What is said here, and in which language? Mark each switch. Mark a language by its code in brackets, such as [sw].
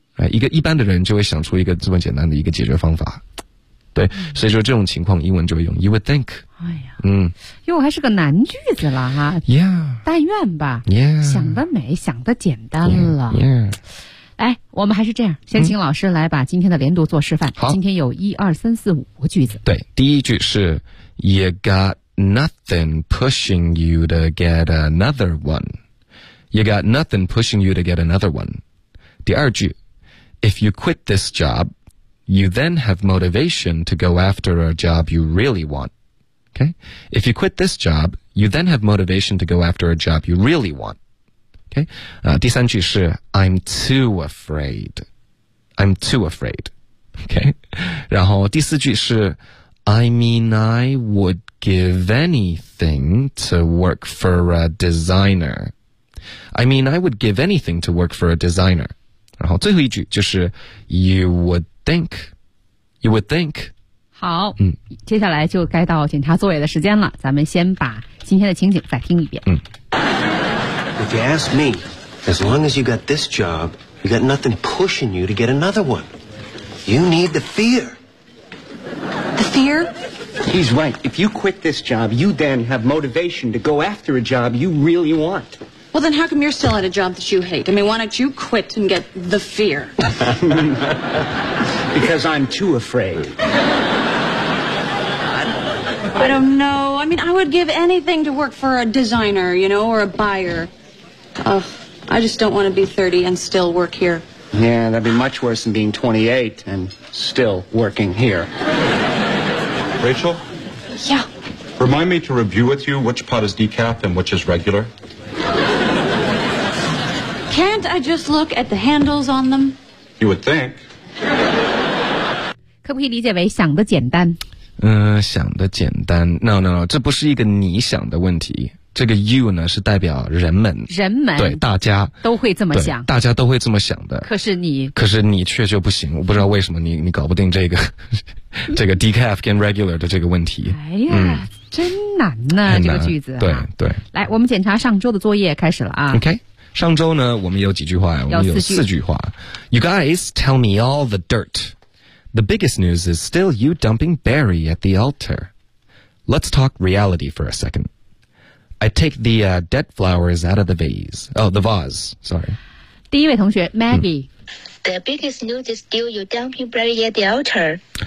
[zh] 一个一般的人就会想出一个这么简单的一个解决方法。对，所以说这种情况英文就会用 [en] you would think. [zh] 因为还是个难句子了哈。 [en] Yeah. [zh] 但愿吧。 [en] Yeah. [zh] 想得美，想得简单了。 [en] Yeah. Yeah. [zh] 哎，我们还是这样，先请老师来把今天的连读做示范。好，今天有一二三四五个句子。对，第一句是 [en] You got nothing pushing you to get another one. You got nothing pushing you to get another one. [zh] 第二句 [en] If you quit this job, you then have motivation to go after a job you really want. Okay? If you quit this job, you then have motivation to go after a job you really want. Okay, [zh] 第三句是 [en] I'm too afraid. I'm too afraid. Okay, [zh] 然后第四句是 [en] I mean, I would give anything to work for a designer. I mean, I would give anything to work for a designer. [zh] 然后最后一句就是 [en] You would think. [zh] 好，接下来就该到检查作业的时间了。咱们先把今天的情景再听一遍。 [en] If you ask me, as long as you got this job, you got nothing pushing you to get another one. You need the fear. The fear? He's right. If you quit this job, you then have motivation to go after a job you really want. Well, then how come you're still at a job that you hate? I mean, why don't you quit and get the fear? Because I'm too afraid. I don't know. I mean, I would give anything to work for a designer, you know, or a buyer. I just don't want to be 30 and still work here. Yeah, that'd be much worse than being 28 and still working here. Rachel? Yeah? Remind me to review with you which pot is decaf and which is regular. Can't I just look at the handles on them? You would think. [zh] 可不可以理解为想得简单？想得简单。 [en] No, [zh] 这不是一个你想的问题。这个 you 呢是代表人们对大家都会这么想，大家都会这么想的。可是你却就不行，我不知道为什么你搞不定这个decaf 跟 regular 的这个问题。哎呀，真难呢，这个句子。对，来，我们检查上周的作业开始了啊。 OK， 上周呢，我们有几句话呀？我们有四句话。 [en] You guys tell me all the dirt. The biggest news is still you dumping Barry at the altar. Let's talk reality for a second. I take the dead flowers out of the vase. Oh, the vase. Sorry. [zh] 第一位同学 Maggie.、 [en] The biggest news is still you dumping Barry at the altar.